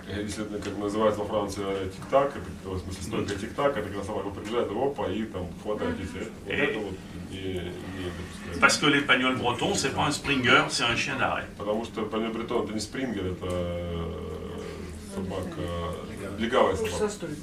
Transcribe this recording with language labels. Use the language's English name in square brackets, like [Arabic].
[Russian] Если это, как называется во Франции, тик-так, это в смысле стойка тик-так, это когда собака приезжает, опа, и там хватает детей. Вот это вот не допускается. [French] Parce que l'épagnol breton, c'est pas un springer, c'est un chien d'arrêt. [Russian] Потому что épagnol breton, это не спрингер, это собака, легавая собака.